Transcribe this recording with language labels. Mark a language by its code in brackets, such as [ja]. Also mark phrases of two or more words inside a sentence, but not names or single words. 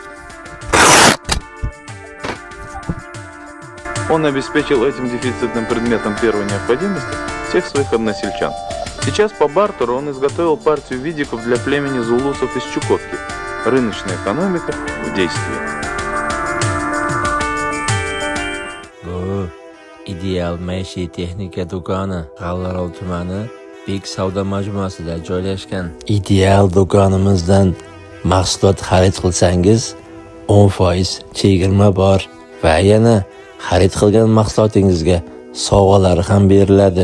[ru] Он обеспечил этим дефицитным предметом первой необходимости всех своих односельчан. Сейчас по бартеру он изготовил партию видиков для племени зулусов из Чукотки. Рыночная экономика в действии. [uz] Bu ideal maishiy texnika do'koni G'allaorol tumani Bek savdo majmuasida joylashgan. Ideal do'konimizdan mahsulot xarid qilsangiz 10% chegirma bor va yana xarid qilgan mahsulotingizga sovg'alar ham beriladi.